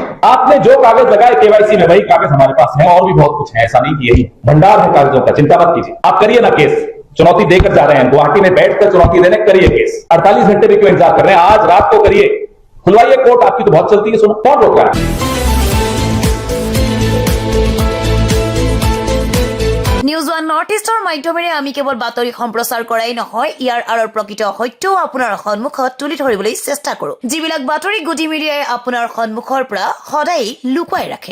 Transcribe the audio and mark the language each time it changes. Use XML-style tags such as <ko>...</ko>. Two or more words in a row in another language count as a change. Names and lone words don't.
<hi>आपने जो कागज लगाए केवाईसी में, वही कागज हमारे पास है, और भी बहुत कुछ है, ऐसा नहीं कि यही भंडार है कागजों का, चिंता मत कीजिए। आप करिए ना केस, चुनौती देकर जा रहे हैं गुवाहाटी में बैठकर चुनौती देने, करिए केस। 48 घंटे भी क्यों इंतजार कर रहे हैं? आज रात को करिए, खुलवाइए कोर्ट, आपकी तो बहुत चलती है, सुनो कौन रोक रहा है?</hi> <as>নিউজ ওৱান নৰ্থ ইষ্টৰ মাধ্যমেৰে আমি কেৱল বাতৰি সম্প্ৰচাৰ কৰাই নহয়, ইয়াৰ আঁৰৰ প্ৰকৃত সত্যও আপোনাৰ সন্মুখত তুলি ধৰিবলৈ চেষ্টা কৰো, যিবিলাক বাতৰি গুডি মিডিয়াই আপোনাৰ সন্মুখৰ পৰা সদায় লুকুৱাই ৰাখে।</as>